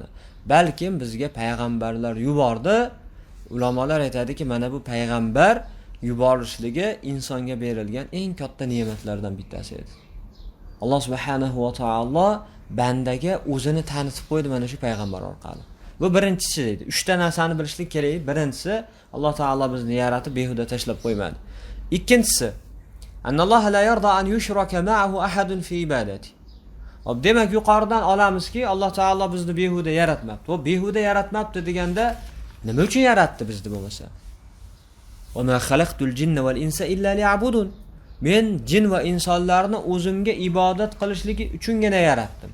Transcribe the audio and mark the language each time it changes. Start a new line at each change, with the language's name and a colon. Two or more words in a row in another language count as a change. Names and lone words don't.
Uzbek: Balkim bizga payg'ambarlar yubordi. Ulamolar aytadiki, mana bu payg'ambar yuborishligi insonga berilgan eng katta ne'matlardan bittasi edi. Alloh subhanahu va taolo bandaga o'zini tanitib qo'ydi mana shu payg'ambar orqali. Bu birinchisi edi. 3 ta narsani bilishlik kerak. Birinchisi, Alloh taolo bizni yaratib behuda tashlab qo'ymadi.
Arabic: Ikkinchisi, أن الله لا يرضى أن يشرك معه أحد في عبادته.
Uzbek: Demak, yuqoridan olamizki, Alloh taolo bizni behuda yaratmabdi. Bu behuda yaratmabdi deganda nima uchun yaratdi bizni bo'lmasa?
Arabic: وما خلقت الجن والإنس إلا ليعبدون.
Uzbek: Men jin va insonlarni o'zimga ibodat qilishligi uchungina yaratdim.